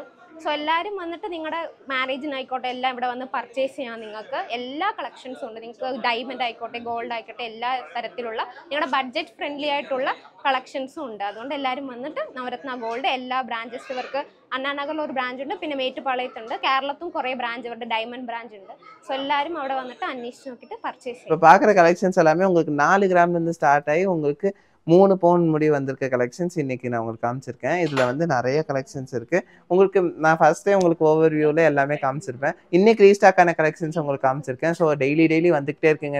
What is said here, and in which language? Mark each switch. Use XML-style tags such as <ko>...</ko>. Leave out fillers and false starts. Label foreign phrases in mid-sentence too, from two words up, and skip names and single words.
<ml>സോ എല്ലാവരും വന്നിട്ട് നിങ്ങളുടെ മാരേജിനായിക്കോട്ടെ എല്ലാം ഇവിടെ വന്ന് പർച്ചേസ് ചെയ്യാൻ നിങ്ങൾക്ക് എല്ലാ കളക്ഷൻസും ഉണ്ട്. നിങ്ങൾക്ക് ഡയമണ്ട് ആയിക്കോട്ടെ ഗോൾഡ് ആയിക്കോട്ടെ എല്ലാ തരത്തിലുള്ള നിങ്ങളുടെ</ml> <en>budget friendly</en> <ml>ആയിട്ടുള്ള കളക്ഷൻസും ഉണ്ട്. അതുകൊണ്ട് എല്ലാവരും വന്നിട്ട് നവരത്ന ഗോൾഡ് എല്ലാ ബ്രാഞ്ചസ് ഇവർക്ക് അണ്ണാനഗറിൽ ഒരു ബ്രാഞ്ച് ഉണ്ട്, പിന്നെ മേറ്റുപാളയത്തുണ്ട്, കേരളത്തും കുറേ ബ്രാഞ്ച് ഇവരുടെ</ml> <en>diamond branch</en> <ml>ഉണ്ട്.</ml> <ta>ஸோ எல்லாரும்</ta> <ml>അവിടെ വന്നിട്ട് അന്വേഷിച്ച് നോക്കിയിട്ട് பர்ச்சேஸ்.</ml> <ta>இப்போ பார்க்குற கலெக்ஷன்ஸ் எல்லாமே உங்களுக்கு 4 கிராம்லேருந்து ஸ்டார்ட் ஆகி உங்களுக்கு 3 பவுன் முடி வந்திருக்க கலெக்ஷன்ஸ் இன்னைக்கு நான் உங்களுக்கு காமிச்சிருக்கேன். இதில் வந்து நிறைய கலெக்ஷன்ஸ் இருக்குது. உங்களுக்கு நான் ஃபர்ஸ்ட்டே உங்களுக்கு ஓவர்வியூவில் எல்லாமே காமிச்சிருப்பேன். இன்னைக்கு ரீஸ்டாக்கான கலெக்ஷன்ஸ் உங்களுக்கு காமிச்சிருக்கேன். ஸோ டெய்லி வந்துக்கிட்டே இருக்குங்க.</ta>